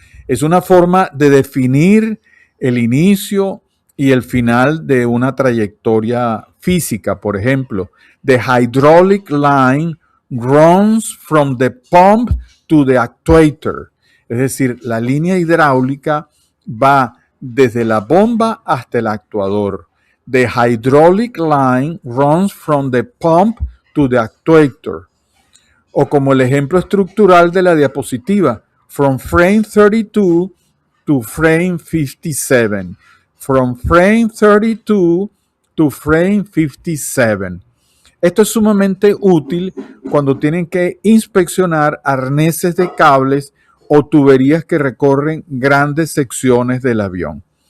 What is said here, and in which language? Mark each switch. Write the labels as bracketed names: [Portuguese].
[Spanish] Es una forma de definir el inicio y el final de una trayectoria física. Por ejemplo, [English] the hydraulic line runs from the pump to the actuator. [Spanish] Es decir, la línea hidráulica va desde la bomba hasta el actuador. [English] The hydraulic line runs from the pump to the actuator. [Spanish] O como el ejemplo estructural de la diapositiva, [English] from frame 32 to frame 57. From frame 32 to frame 57. [Spanish] Esto es sumamente útil cuando tienen que inspeccionar arneses de cables o tuberías que recorren grandes secciones del avión.